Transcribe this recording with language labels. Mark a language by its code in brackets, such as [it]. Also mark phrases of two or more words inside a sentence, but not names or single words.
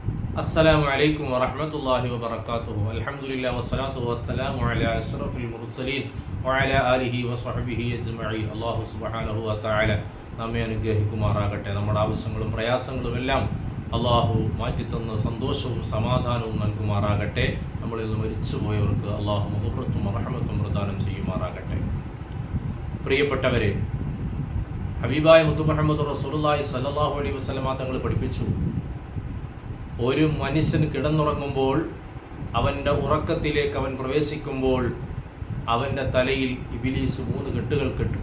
[ar] السلام عليكم ورحمة الله وبركاته. الحمد لله والصلاة والسلام على أشرف المرسلين وعلى آله وصحبه أجمعين. الله سبحانه وتعالى [ml] നമ്മെ അനുഗ്രഹിക്കുമാറാകട്ടെ. നമ്മുടെ ആവശ്യങ്ങളും പ്രയാസങ്ങളും എല്ലാം അള്ളാഹു മാറ്റിത്തന്ന് സന്തോഷവും സമാധാനവും നൽകുമാറാകട്ടെ. നമ്മളിൽ നിന്ന് മരിച്ചുപോയവർക്ക് അള്ളാഹു മഗ്ഫിറത്തും റഹ്മത്തും പ്രദാനം ചെയ്യുമാറാകട്ടെ. പ്രിയപ്പെട്ടവരെ, ഹബീബായ മുത്തു മുഹമ്മദ് [ar] رسول الله صلى الله عليه وسلم [ml] തങ്ങൾ പഠിപ്പിച്ചു, ഒരു മനുഷ്യൻ കിടന്നുറങ്ങുമ്പോൾ അവൻ്റെ ഉറക്കത്തിലേക്ക് അവൻ പ്രവേശിക്കുമ്പോൾ അവൻ്റെ തലയിൽ ഇബ്ലീസ് 3 കെട്ടുകൾ കെട്ടും.